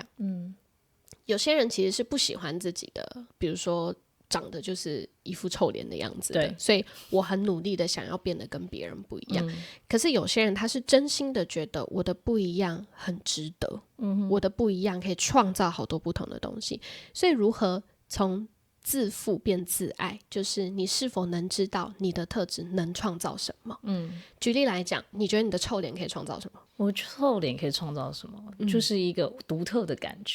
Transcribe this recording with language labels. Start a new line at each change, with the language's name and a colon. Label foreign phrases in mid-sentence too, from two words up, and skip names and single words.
Chinese: 有些人其實是不喜歡自己的，比如說長得就是一副臭臉的樣子的，所以我很努力的想要變得跟別人不一樣。可是有些人他是真心的覺得我的不一樣很值得，我的不一樣可以創造好多不同的東西。所以如何從自負變自愛，就是你是否能知道你的特質能創造什麼。舉例來講，你覺得你的臭臉可以創造什麼？我臭臉可以創造什麼？就是一個獨特的感覺。